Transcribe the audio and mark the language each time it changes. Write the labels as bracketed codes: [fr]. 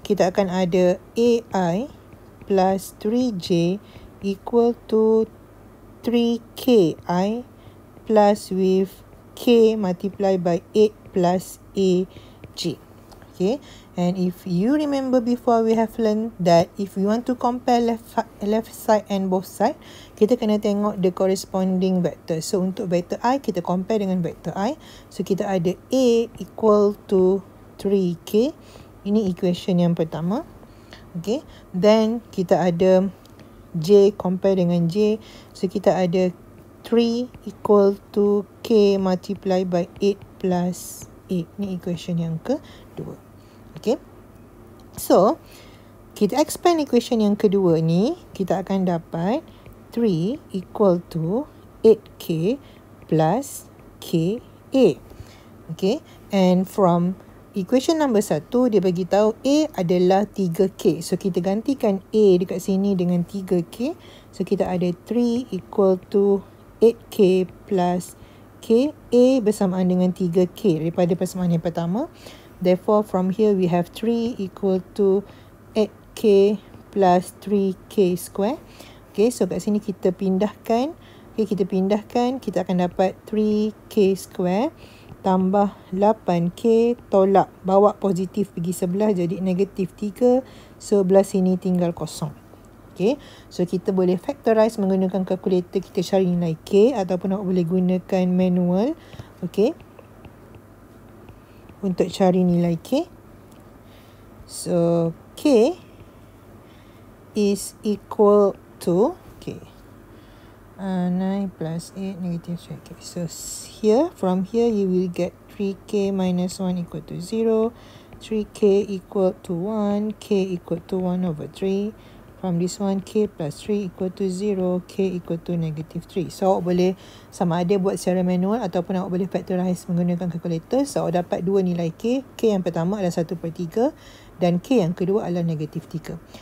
[ms] Kita akan ada [en] AI plus 3J equal to 3KI plus with K multiply by 8 plus AJ. Okay, and if you remember before, we have learned that if we want to compare left side and both side, [ms] kita kena tengok [en] the corresponding vector. [ms] So untuk vector I, kita compare dengan vector I. So kita ada A equal to 3K. Ini equation yang pertama. Okay, then kita ada J compare dengan J. So kita ada [en] 3 equal to K multiply by 8 plus 8. [ms] Ini equation yang kedua. Okay, so kita expand equation yang kedua ni, kita akan dapat [en] 3 equal to 8K plus KA. Okay, and from equation number 1, [ms] dia bagi tahu A adalah 3K. So kita gantikan A dekat sini dengan 3K. So kita ada [en] 3 equal to 8K plus KA [ms] bersamaan dengan 3K daripada persamaan yang pertama. [en] Therefore, from here we have 3 equal to 8K plus 3K square. [ms] Okay, so kat sini kita pindahkan. Okay, kita pindahkan, kita akan dapat 3K square tambah 8K, tolak, bawa positif pergi sebelah jadi negatif 3. So, belah sini tinggal kosong. Okay, so kita boleh factorize menggunakan kalkulator, kita cari nilai K ataupun awak boleh gunakan manual. Okay, untuk cari nilai K. [en] So, K is equal to, okay, 9 plus 8 negative 3. Okay, so here, from here you will get 3K minus 1 equal to 0. 3K equal to 1. K equal to 1 over 3. From this one, K plus 3 equal to 0. K equal to negative 3. [ms] So, awak boleh sama ada buat secara manual ataupun awak boleh factorize menggunakan kalkulator. So, awak dapat dua nilai K. K yang pertama adalah 1/3 dan K yang kedua adalah negatif 3.